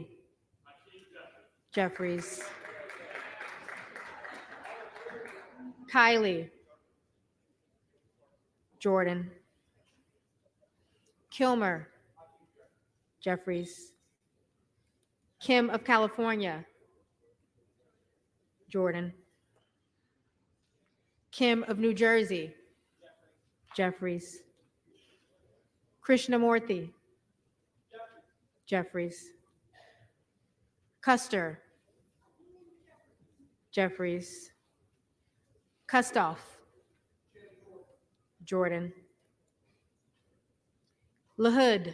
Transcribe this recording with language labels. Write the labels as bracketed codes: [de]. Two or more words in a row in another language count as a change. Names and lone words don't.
[en] Jeffries. Kiley. Jordan. Kilmer. Jeffries. Kim of California. Jordan. Kim of New Jersey. Jeffries. Krishnamurthy. Jeffries. Custer. Jeffries. Kustoff. Jordan. LaHood.